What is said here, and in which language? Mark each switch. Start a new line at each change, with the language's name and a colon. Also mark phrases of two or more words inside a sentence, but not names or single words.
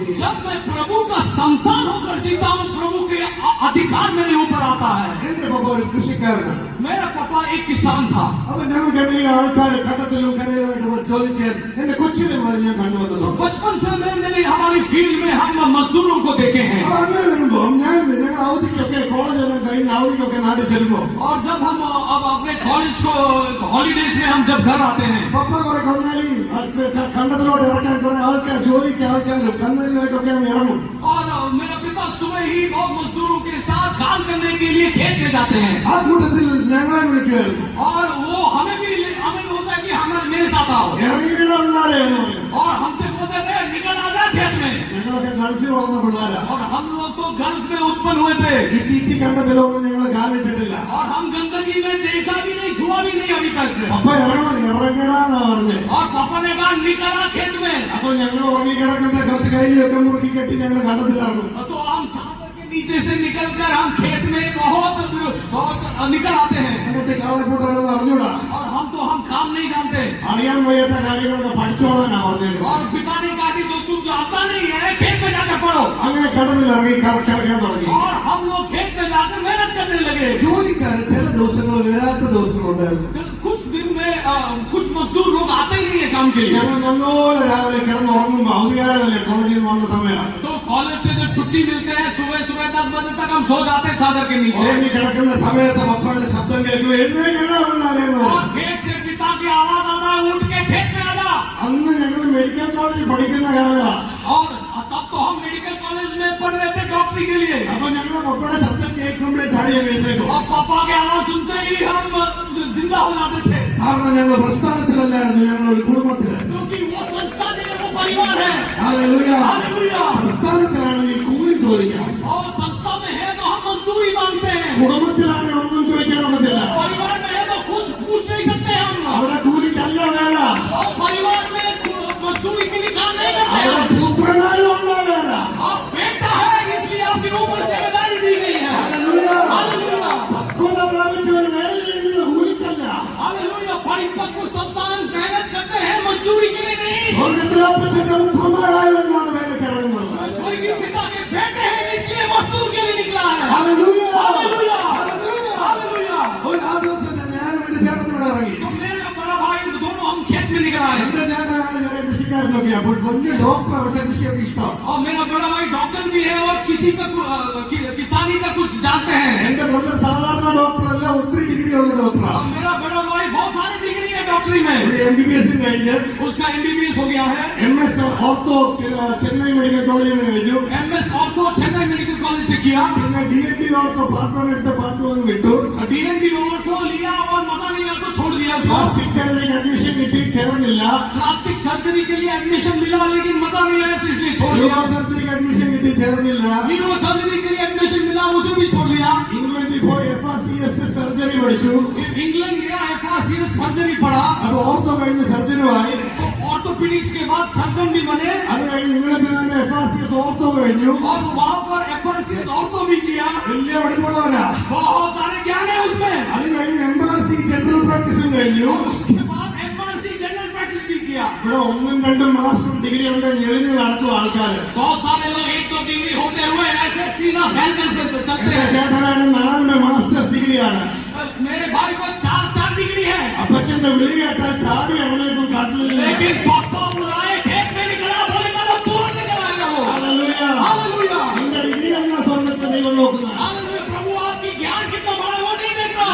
Hindi: जब मैं प्रभु का संतान होकर जीता हूँ, प्रभु के अधिकार मेरे ऊपर आता है.
Malayalam: എന്റെ പപ്പ ഒരു കൃഷിക്കാരനാണ്.
Hindi: मेरा पापा एक किसान था.
Malayalam: അപ്പൊ ഞങ്ങൾക്ക് ഈ ആൾക്കാരെ കണ്ടത്തിലും കരയിലുമായിട്ട് ജോലി ചെയ്യാൻ എന്റെ കൊച്ചിലെ മുതൽ ഞാൻ കണ്ടുവന്നു.
Hindi: बचपन से मेरी हमारी फील्ड में हम मजदूरों को देखे हैं.
Malayalam: അപ്പൊ അങ്ങനെ വരുമ്പോ ഞങ്ങൾ അവധിക്കൊക്കെ കോളേജെല്ലാം കഴിഞ്ഞ് അവധിക്കൊക്കെ നാട്ടിൽ ചെല്ലുമ്പോ
Hindi: और जब हम अब अपने कॉलेज को हॉलीडेज में हम जब घर आते हैं,
Malayalam: പപ്പ കുറെ കൊന്നാലി കണ്ടത്തിലോട്ട് ഇറക്കാൻ കുറെ ആൾക്കാർ ജോലിക്ക് ആൾക്കാരും കന്നലിലായിട്ടൊക്കെ ഇറങ്ങും.
Hindi: और मेरा पिता सुबह ही बहुत मजदूरों के साथ काम करने के लिए खेत में जाते हैं.
Malayalam: ആ കൂട്ടത്തിൽ ഞങ്ങളെ വിളിക്കുമായിരുന്നു.
Hindi: और वो हमें बोलता है कि हमारे मेरे साथ आओ.
Malayalam: ഇറങ്ങിയിടാറുണ്ടാലേ
Hindi: और हमसे बोलते थे निकल आ जा खेत में.
Malayalam: ഞങ്ങളൊക്കെ ഗൾഫിൽ വളർന്ന പിള്ളേരാ.
Hindi: और हम लोग तो गल्फ में उत्पन्न हुए थे.
Malayalam: ഈ ചീച്ചി കണ്ടതിലൊന്നും ഞങ്ങൾ കാലിട്ടിട്ടില്ല.
Hindi: और हम गंदगी में देखा भी नहीं, छुआ भी नहीं अभी तक.
Malayalam: പപ്പ ഇറങ്ങടാന്നാ പറഞ്ഞത്.
Hindi: और पापा ने कहा निकल आ खेत में.
Malayalam: അപ്പൊ ഞങ്ങൾ ഉറങ്ങിക്കിടക്കുന്ന കുറച്ച് കയ്യിലൊക്കെ മുറുക്കി കെട്ടി ഞങ്ങൾ കണ്ടത്തിലായിരുന്നു.
Hindi: तो हम चादर के नीचे से निकलकर हम खेत में बहुत निकल आते हैं.
Malayalam: അങ്ങനത്തെ കാളക്കൂട്ടാണെന്ന് അറിഞ്ഞൂടാ.
Hindi: और हम काम नहीं जानते.
Malayalam: അറിയാൻ വയ്യാത്ത കാര്യങ്ങളൊക്കെ പഠിച്ചോളാനാ പറഞ്ഞത്.
Hindi: और पिता ने कहा कि जो तुम आता नहीं है खेत में जाकर पढ़ो.
Malayalam: അങ്ങനെ കടലിൽ ഇറങ്ങി കിടക്കാൻ തുടങ്ങി.
Hindi: और हम लोग खेत में जाकर मेहनत करने लगे.
Malayalam: ജോലിക്കാരൻ ചില ദിവസങ്ങൾ വരാത്ത ദിവസങ്ങളുണ്ടായിരുന്നു.
Hindi: कुछ दिन में कुछ मजदूर लोग आते ही नहीं है काम के लिए.
Malayalam: ഞങ്ങൾ നല്ലോണം രാവിലെ കിടന്ന് ഉറങ്ങുമ്പോ അവധികാരമല്ലേ കോളേജിൽ വന്ന സമയം.
Hindi: तो कॉलेज से जब छुट्टी मिलते हैं सुबह 10 बजे तक हम सो जाते हैं चादर के नीचे.
Malayalam: ഉറങ്ങി കിടക്കുന്ന സമയത്ത് പപ്പയുടെ ശബ്ദം കേൾക്കും. എഴുന്നേൽക്കണമായിരുന്നു.
Hindi: और खेत से पिता की आवाज आता है उठ के खेत में आ जा.
Malayalam: അന്ന് ഞങ്ങൾ
English: medical college
Malayalam: പഠിക്കുന്ന കാലമാണ്.
Hindi: और तब तो हम
English: medical college
Hindi: में पढ़ रहे थे डॉक्टरी के लिए.
Malayalam: അപ്പൊ ഞങ്ങളുടെ പപ്പയുടെ ശബ്ദം കേൾക്കുമ്പോഴേ ചാടി എഴുന്നേക്കും.
Hindi: और पापा की आवाज सुनते ही हम जिंदा हो जाते थे.
Malayalam: കാരണം ഞങ്ങൾ പ്രസ്ഥാനത്തിലല്ലായിരുന്നു, ഞങ്ങൾ ഒരു കുടുംബത്തിലായിരുന്നു.
Hindi: क्योंकि वो संस्था नहीं है, वो परिवार है.
Malayalam: ഹല്ലേലൂയ.
Hindi: हालेलुया.
Malayalam: പ്രസ്ഥാനത്തിലാണെങ്കിൽ കൂലി ചോദിക്കാം.
Hindi: और संस्था में है तो हम मजदूरी मांगते हैं.
Malayalam: കുടുംബത്തിലാണെങ്കിൽ ഒന്നും ചോദിക്കാൻ ഒക്കത്തില്ല.
Hindi: परिवार में है तो कुछ पूछ नहीं सकते हम.
Malayalam: അവിടെ കൂലിക്കല്ല വേല.
Hindi: और परिवार में मजदूरी के लिए काम नहीं करते
Malayalam: അവിടെ
Hindi: हैं.
Malayalam: പുത്രനായും ഉണ്ടോ വേല.
Hindi: आप बेटा है इसलिए आपके ऊपर जिम्मेदारी दी गई है.
Malayalam: ഹല്ലേലൂയ.
Hindi: हालेलुया.
Malayalam: പക്വത പ്രാപിച്ച ഒരു വേല ചെയ്യുന്നത് കൂലിക്കല്ല.
Hindi: हालेलुया. परिपक्व संतान मेहनत करते हैं मजदूरी के लिए नहीं.
Malayalam: സ്വർഗത്തിലെ അപ്പച്ചന്റെ പുത്രന്മാരായവരാണ് വേലക്കിറങ്ങുന്നത്.
Hindi: स्वर्गीय पिता के बेटे हैं इसलिए मजदूर के लिए निकला है.
Malayalam: ഹല്ലേലൂയ.
Hindi: हालेलुया.
Malayalam: ഹല്ലേലൂയ.
Hindi: हालेलुया.
Malayalam: ഒരു ആ ദിവസം ഞാനും എന്റെ ചേട്ടനും ഇവിടെ ഇറങ്ങി.
Hindi: तो मेरा बड़ा भाई दोनों हम खेत में निकल आए.
Malayalam: എന്റെ ചേട്ടനാണ് ചെറിയ കൃഷിക്കാരനൊക്കെ. അപ്പോൾ വലിയ ഡോക്ടർ പക്ഷേ കൃഷിയൊക്കെ ഇഷ്ടം.
Hindi: और मेरा बड़ा भाई डॉक्टर भी है और किसी का किसानी का कुछ जानते हैं.
Malayalam: എന്റെ ബ്രദർ സാധാരണ ഡോക്ടർ അല്ല, ഒത്തിരി ഡിഗ്രി ഉള്ള
Hindi: और
Malayalam: ഡോക്ടറാണ്.
Hindi: मेरा बड़ा भाई बहुत सारी डिग्री है डॉक्टरी में.
Malayalam: MBBS കഴിഞ്ഞ്
Hindi: उसका MBBS हो गया है.
English: MS ortho
Malayalam: ചെന്നൈ
English: medical college
Malayalam: നിന്ന് കഴിഞ്ഞു.
English: MS ortho
Hindi: चेन्नई
English: medical college
Hindi: से किया.
Malayalam: പിന്നെ
English: DNB ortho part 1
Malayalam: എടുത്ത് പാർട്ട് 2 വിട്ടു.
English: DNB ortho
Hindi: लिया और मजा नहीं आया तो छोड़ दिया उसको.
English: plastic surgery admission
Malayalam: കിട്ടി, ചേർന്നില്ല.
English: plastic surgery
Hindi: के लिए एडमिशन मिला लेकिन मजा नहीं आया इसलिए छोड़ दिया.
English: neuro surgery admission
Malayalam: കിട്ടി, ചേർന്നില്ല.
English: neuro surgery
Hindi: के लिए एडमिशन मिला उसे भी छोड़ दिया.
Malayalam: ഇംഗ്ലണ്ടിൽ പോയി
English: FRCS surgery
Malayalam: പഠിച്ചു.
Hindi: इंग्लैंड गया
English: FRCS surgery
Hindi: पढ़ा.
Malayalam: അപ്പൊ ഓർത്തോ കഴിഞ്ഞ് സർജനുമായി.
Hindi: तो ऑर्थोपेडिक्स के बाद सर्जन भी बने.
Malayalam: അത് കഴിഞ്ഞ് ഇംഗ്ലണ്ടിൽ നിന്ന്
English: FRCS ortho
Malayalam: കഴിഞ്ഞു.
Hindi: और वहां पर
English: FRCS ortho
Hindi: भी किया.
Malayalam: വലിയ പഠിപ്പുള്ളവരാ.
Hindi: बहुत सारे ज्ञान है उसमें.
Malayalam: അത് കഴിഞ്ഞ്
English: MRC general practice
Malayalam: കഴിഞ്ഞു.
Hindi: उसके बाद
English: MRC general practice
Hindi: भी किया.
Malayalam: ഇവിടെ 1ഉം 2ഉം
English: master degree
Malayalam: ഉണ്ട് ഞെളിഞ്ഞ് നടക്കും ആൾക്കാർ.
Hindi: बहुत सारे लोग 1-2 डिग्री होते हुए ऐसे सीधा फैल कर चलते हैं.
Malayalam: ചേട്ടനാണ് 4
English: masters degree.
Hindi: मेरे भाई को 4 डिग्री है.
Malayalam: അപ്പച്ചന്റെ വിളി കേട്ടാൽ ചാടി അവനേക്കും കാട്ടിലില്ല.
Hindi: लेकिन पापा बुलाए खेत में निकला बोलेगा तो तुरंत निकल आएगा वो.
Malayalam: ഹല്ലേലൂയ.
Hindi: हालेलुया.
Malayalam: നിന്റെ ഡിഗ്രി അല്ല സ്വർഗത്തിലെ ദൈവം നോക്കുന്നത്.
Hindi: हालेलुया. प्रभु आपकी ज्ञान कितना बड़ा है वो नहीं देख रहा.